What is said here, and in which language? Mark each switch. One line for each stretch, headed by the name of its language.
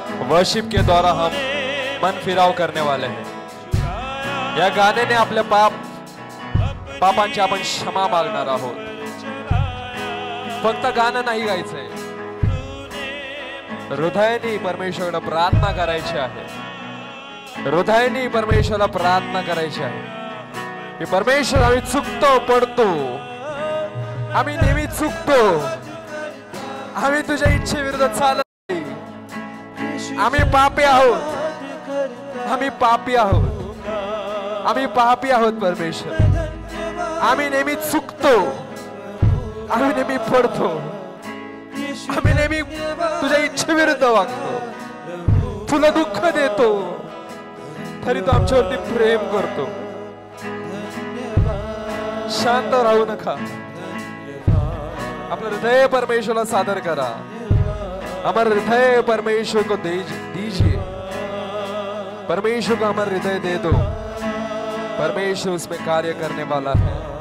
Hindi: Worship के द्वारा हम मन फिराव करने वाले हैं।
Marathi: या गाने ने आपल्या पापांची आपण क्षमा मागणार आहोत। फक्त गाणं नाही गायचंय, हृदयाने परमेश्वराला प्रार्थना करायची आहे। हृदयाने परमेश्वराला प्रार्थना करायची आहे की परमेश्वर, आम्ही चुकतो, पडतो, आम्ही नेहमी चुकतो, आम्ही तुझ्या इच्छेविरुद्ध चालत नाही, आम्ही पापी आहोत, आम्ही पापी आहोत, आम्ही पापी आहोत परमेश्वर, आम्ही नेहमी चुकतो, आम्ही नेहमी पडतो, आम्ही नेहमी तुझ्या इच्छेविरुद्ध वागतो, तुला दुःख देतो, तरी तू आमच्यावरती प्रेम करतो। शांत राहू नका,
Hindi: अपना हृदय परमेश्वर को
Marathi: सादर करा।
Hindi: हमारा हृदय परमेश्वर को दीजिए, परमेश्वर को हमारा हृदय दे दो, परमेश्वर उसमें कार्य करने वाला है।